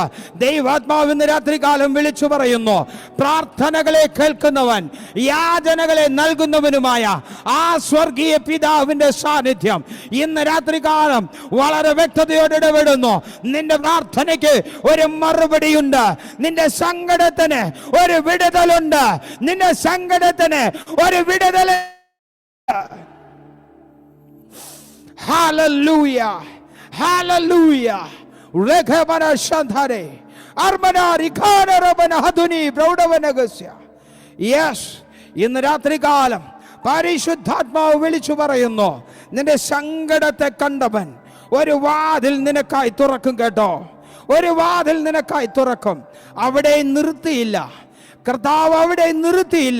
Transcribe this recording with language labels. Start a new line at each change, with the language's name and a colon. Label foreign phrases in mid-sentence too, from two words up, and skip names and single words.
Malayalam: ദൈവാത്മാവ് ഇന്ന് രാത്രികാലം വിളിച്ചു പറയുന്നു, പ്രാർത്ഥനകളെ കേൾക്കുന്നവൻ, യാചനകളെ നൽകുന്നവനുമായ ആ സ്വർഗീയ പിതാവിന്റെ സാന്നിധ്യം ഇന്ന് രാത്രികാലം വളരെ വ്യക്തതയോടെ ഇടപെടുന്നു. നിന്റെ പ്രാർത്ഥനയ്ക്ക് ഒരു മറുപടിയുണ്ട്, നിന്റെ സങ്കടത്തിന് ഒരു വിടുതലുണ്ട്, നിന്റെ സങ്കടത്തിന് ഒരു വിടുതൽ. Hallelujah, hallelujah. Rekhabana shandhare armana rikhana rabana haduni പ്രൗഢവനഗസ്യ. യെസ്, ഇന്ന് രാത്രികാലം പരിശുദ്ധാത്മാവ് വിളിച്ചു പറയുന്നു, നിന്റെ സങ്കടത്തെ കണ്ടവൻ ഒരു വാതിൽ നിനക്കായി തുറക്കും. കേട്ടോ, ഒരു വാതിൽ നിനക്കായി തുറക്കും. അവിടെ നിർത്തിയില്ല കർത്താവ്, അവിടെ നിർത്തിയില്ല.